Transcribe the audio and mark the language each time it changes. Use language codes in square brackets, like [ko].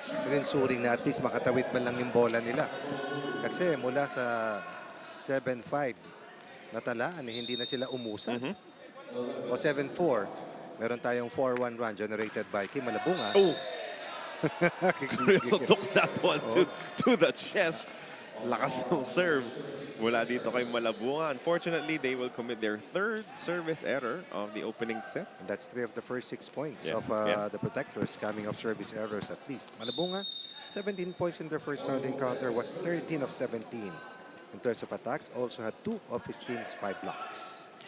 [en] And ensuring [tl] na at least makatawid man lang yung bola nila. Kasi mula sa 7-5 natalaan, hindi na sila umusan. O 7-4, meron tayong 4-1 [en] run generated by [tl] Kim Malabunga. Oh, [en] Glorioso took that one to the chest. [tl] Lakas ng serve mula dito kay Malabunga. [en] Unfortunately, they will commit their third service error of the opening set. And that's 3 of the first 6 points Yeah, of yeah. the Protectors coming off service errors at least. Malabunga, 17 points in their first round encounter, was 13 of 17. In terms of attacks, also had 2 of his team's 5 blocks.